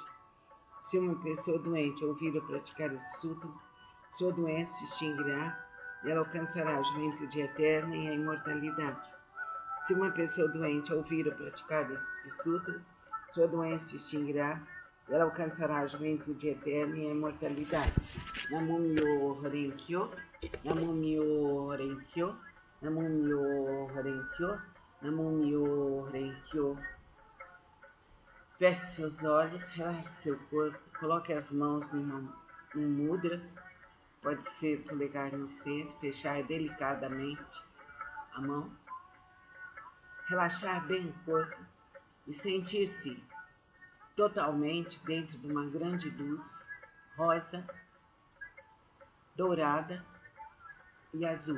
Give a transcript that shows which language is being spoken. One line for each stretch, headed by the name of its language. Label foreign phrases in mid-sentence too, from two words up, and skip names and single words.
Portuguese: Se uma pessoa doente ouvir ou praticar esse sutra, sua doença se extinguirá, e ela alcançará a juventude eterna e a imortalidade. Se uma pessoa doente ouvir ou praticar esse sutra, sua doença se extinguirá, e ela alcançará a juventude eterna e a imortalidade.
Japanese: 南無妙法蓮華経、南無妙法蓮華経、南無妙法蓮華経、南無妙法蓮華経.
Portuguese: Feche seus olhos, relaxe seu corpo, coloque as mãos num mudra, pode ser polegar no centro, fechar delicadamente a mão, relaxar bem o corpo e sentir-se totalmente dentro de uma grande luz rosa, dourada e azul.